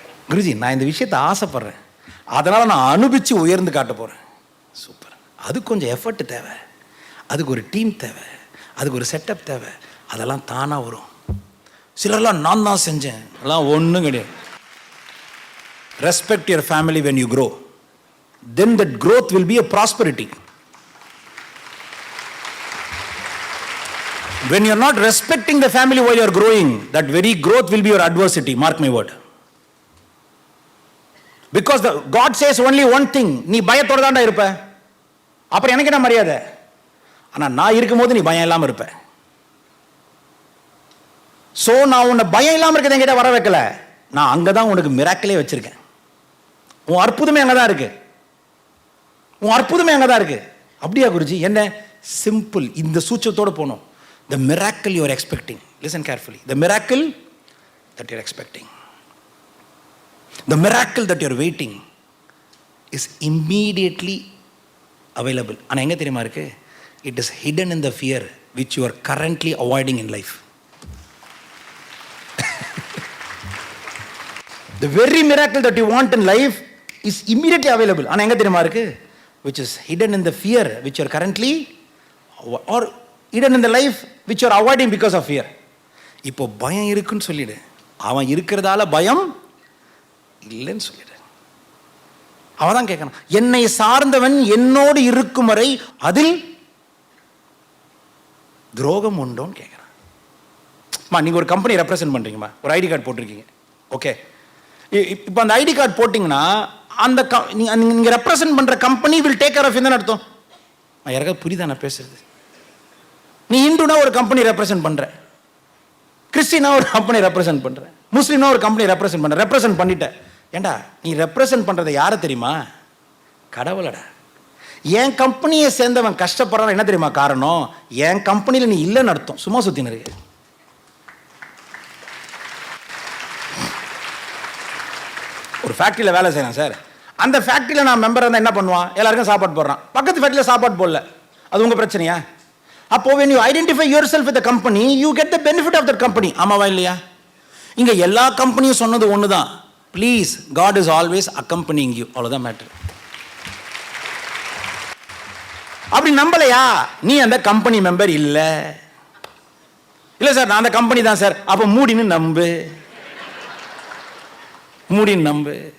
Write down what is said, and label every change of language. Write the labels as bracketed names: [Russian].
[Tamil] குருஜி நான் இந்த விஷயத்தை ஆசைப்படுறேன், அதனால் நான் அனுபவித்து உயர்ந்து காட்ட போகிறேன். சூப்பர். அதுக்கு கொஞ்சம் எஃபர்ட் தேவை, அதுக்கு ஒரு டீம் தேவை, அதுக்கு ஒரு செட்டப் தேவை. அதெல்லாம் தானாக வரும். சிலர்லாம் நான் தான் செஞ்சேன், அதெல்லாம் ஒன்றும் கிடையாது. [English] Respect your family when you grow. Then that growth will be a prosperity. When you are not respecting the family while you are growing, that very growth will be your adversity. Mark my word. Because God says only one thing. [Tamil] நீ பயத்தோட தாண்டா இருப்ப, அப்புறம் எனக்கு என்ன மரியாதை? ஆனால் நான் இருக்கும்போது நீ பயம் இல்லாமல் இருப்ப. ஸோ நான் உன்னை பயம் இல்லாமல் இருக்கிறத என்கிட்ட வர வைக்கல, நான் அங்கே தான் உனக்கு மிராக்கிளே வச்சிருக்கேன். உன் அற்புதமே அங்கே தான் இருக்கு, உன் அற்புதமே அங்கே தான் இருக்கு. அப்படியா குருஜி? என்ன சிம்பிள், இந்த சூச்சத்தோடு போகணும். [English] The miracle you are expecting, listen carefully, the miracle that you are expecting, the miracle that you are waiting is immediately available. [Tamil] ஆனால் எங்கே தெரியுமா இருக்கு? [English] It is hidden in the fear which you are currently avoiding in life. The very miracle that you want in life is immediately available. [Tamil] ஆனால் எங்கே தெரியுமா இருக்கு? [English] Which is hidden in the fear which you are currently, or hidden in the life which you are avoiding because of fear. [Tamil] இப்போ பயம் இருக்குன்னு சொல்லிடு, அவன் இருக்கிறதால பயம் இல்லைன்னு சொல்லிடு. அவன் தான் கேட்கணும், என்னை சார்ந்தவன் என்னோடு இருக்கும் வரை அதில் துரோகம் உண்டோன்னு கேட்குறான். நீங்கள் ஒரு கம்பெனி ரெப்ரசென்ட் பண்ணுறீங்கம்மா, ஒரு ஐடி கார்டு போட்டிருக்கீங்க. ஓகே, இப்போ அந்த ஐடி கார்டு போட்டிங்கன்னா அந்த நீங்கள் ரெப்ரசென்ட் பண்ணுற company [English] will take care of [Tamil] என்ன அர்த்தம்? யாருக்காவது புரியுதா நான் பேசுறது? நீ இந்துனா ஒரு கம்பெனி ரெப்ரசென்ட் பண்ணுற, கிறிஸ்டினா ஒரு கம்பெனி ரெப்ரசென்ட் பண்ணுற, முஸ்லீம்னா ஒரு கம்பெனி ரெப்ரசென்ட் பண்ணுற. ரெப்ரசென்ட் பண்ணிட்ட, ஏண்டா நீ ரெப்ரசென்ட் பண்ணுறதை யாரை தெரியுமா? கடவுளடா. என் கம்பெனியை சேர்ந்தவன் கஷ்டப்படுறான் என்ன தெரியுமா காரணம்? என் கம்பெனியில் நீ இல்லைன்னு அர்த்தம். சும்மா சுற்றினு இருக்கு. ஒரு ஃபேக்ட்ரியில் வேலை செய்யறேன் சார், அந்த ஃபேக்ட்ரியில் நான் மெம்பர் இருந்தால் என்ன பண்ணுவான்? எல்லாருக்கும் சாப்பாடு போடுறான், பக்கத்து ஃபேக்ட்ரியில் சாப்பாடு போடல, அது உங்கள் பிரச்சனையா? [English] அப்போ when you identify yourself with the company, you get the benefit of that company. [Tamil] ஆமாவா இல்லையா? இங்கே எல்லா கம்பெனியும் சொன்னது ஒன்று தான், please [English] God is always accompanying you. [Tamil] அவ்வளோதான் மேட்டர். அப்படி நம்பலையா? நீ அந்த கம்பெனி மெம்பர் இல்லை. இல்லை சார் நான் அந்த கம்பெனி தான் சார். அப்போ மூடின்னு நம்பு, மூடின்னு நம்பு.